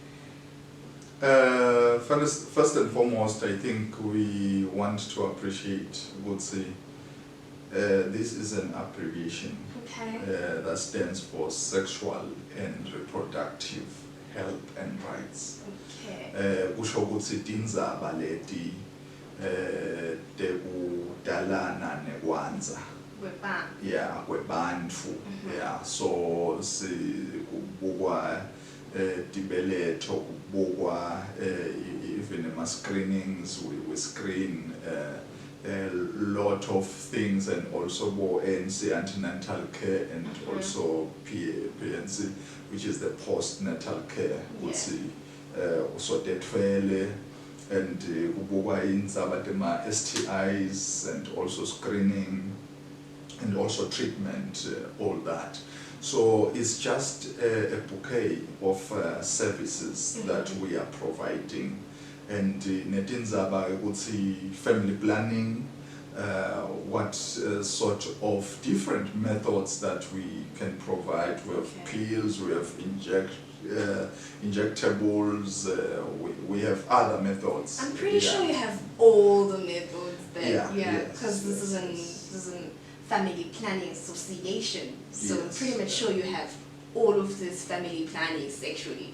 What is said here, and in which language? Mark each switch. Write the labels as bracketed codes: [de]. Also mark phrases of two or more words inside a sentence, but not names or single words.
[en] First and foremost, I think we want to appreciate, would say, this is an abbreviation that stands for Sexual and Reproductive Health and Rights. [ss] Kusho ukuthi tindzaba leti tekudalana nekwanza kwebantfu. [en] So [ss] kubukwa tibeletho, kubukwa [en] even screenings, we screen a lot of things, and also antenatal care, and also PNC, which is the postnatal care. [ss] So tetfele and kubukwa indzaba tema STIs, [en] and also screening, and also treatment, all that. So it's just a bouquet of services that we are providing. And [ss] netindzaba ukuthi [en] family planning, what sort of different methods that we can provide. We have pills, we have injectables, we have other methods. I'm pretty sure you have all the methods there. Because this isn't Family Planning Association, so I'm pretty much sure you have all of this family planning sexually.